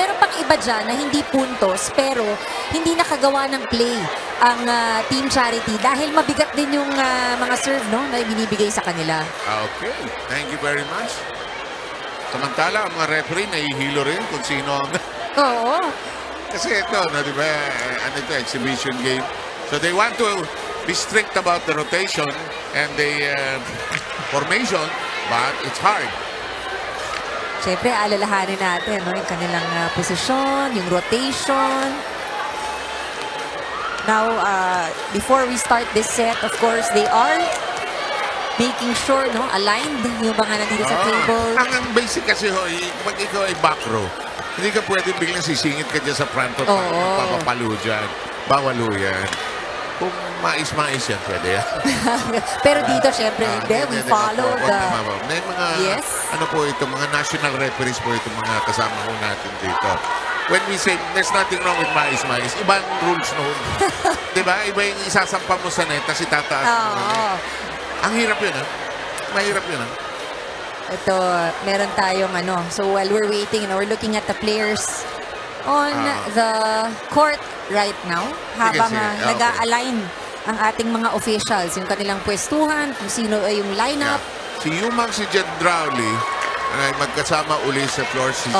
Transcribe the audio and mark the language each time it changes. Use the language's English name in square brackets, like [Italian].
[Filipino] Meron pang iba dyan na hindi puntos, pero hindi nakagawa ng play ang Team Charity dahil mabigat din yung mga serve, no, na binibigay sa kanila. [English] Okay. Thank you very much. [Filipino] Samantala, ang mga referee nahihilo rin kung sino ang... Oo. Kasi ito, no, di ba, ano ito, exhibition game. [English] So they want to be strict about the rotation and the formation, but it's hard. [Filipino] Siyempre, alalahanin natin, no, yung kanilang posisyon, yung rotation. [English] Now, before we start this set, of course, they are making sure, no, aligned [Filipino] yung mga nandito sa [English] table. [Filipino] Ang basic kasi, pag ikaw ay back row, hindi ka pwede biglang sisingit ka dyan sa front row. Papapalo dyan. Bawalo yan. Kung mais-mais yan, pwede yan. Pero dito, syempre, [English] we follow the... [Filipino] May mga, ano po ito, mga national referees po ito, mga kasama ko natin dito. [English] When we say there's nothing wrong with mais-mais, [Filipino] ibang rules noon. Diba? Iba yung isasampa mo sa net, tapos itataas mo. Ang hirap yun, ha? Mahirap yun, ha? Ito, meron tayong ano. [English] So while we're waiting, you know, we're looking at the players on the court right now. [Filipino] Habang nag-a-align ang ating mga officials, yung kanilang pwestuhan, kung sino ay yung lineup. Si Yumang, si Jed Drowley, ay magkasama uli sa floor.